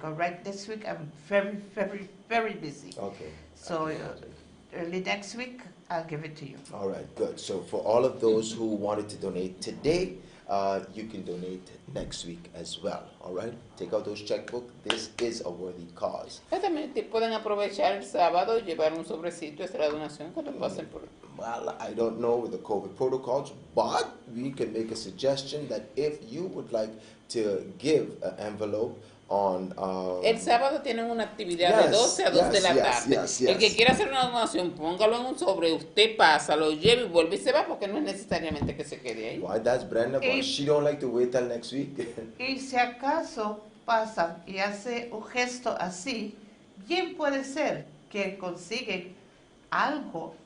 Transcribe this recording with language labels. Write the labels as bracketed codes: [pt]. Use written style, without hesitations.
[en] Because right this week I'm very, very, very busy. Okay. So early next week I'll give it to you. All right, good. So for all of those who wanted to donate today, you can donate next week as well. All right, take out those checkbook. This is a worthy cause. [es] También pueden aprovechar el sábado y llevar un sobrecito, hacer la donación cuando pasen por. [en] Well, I don't know with the COVID protocols, but we can make a suggestion that if you would like to give an envelope on [es] El sábado tienen una actividad de 12 a 2 de la tarde. El que quiera hacer una donación, póngalo en un sobre, usted pasa, lo lleva y vuelve y se va porque no es necesariamente que se quede ahí. [en] why that's Brenda, but she don't like to wait till next week. [es] Y si acaso pasan y hace un gesto así, bien puede ser que consiguen algo